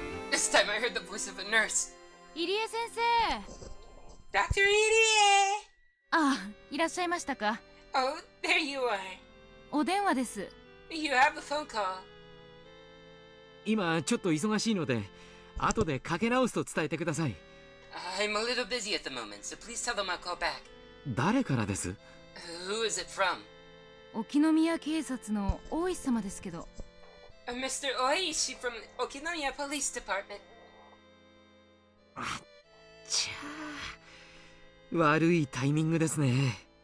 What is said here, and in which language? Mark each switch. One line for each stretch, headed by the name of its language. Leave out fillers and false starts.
English: This time I heard the voice of a nurse.
Japanese: 入江先生。
English: Dr. Irie!
Japanese: あ、いらっしゃいましたか。
English: Oh, there you are.
Japanese: お電話です。
English: You have a phone call.
Japanese: 今ちょっと忙しいので後でかけ直すと伝えてください。
English: I'm a little busy at the moment, so please tell them I'll call back.
Japanese: 誰からです？
English: Who is it from?
Japanese: 沖宮警察の大石様ですけど。
English: Mr. Oishi from Okinoya Police Department.
Japanese: ちゃー、悪いタイミングですね。